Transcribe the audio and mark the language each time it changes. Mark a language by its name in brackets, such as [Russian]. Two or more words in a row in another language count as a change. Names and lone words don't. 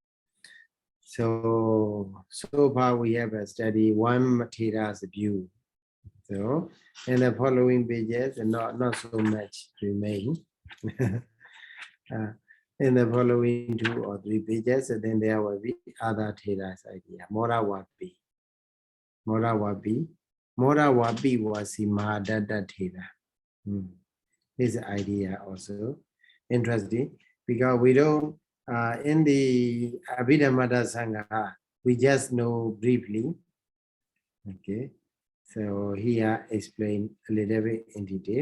[English] So far we have a study one Mathira's view. So in the following pages, not so much remain. In the following 2 or 3 pages, and then there will be other Thera's idea. Morawapi. Morawapi was the Mahadatta Thera. His idea also interesting, because we don't in the Abhidhamma Sangha, we just know briefly. Okay, so here explain a little bit in detail.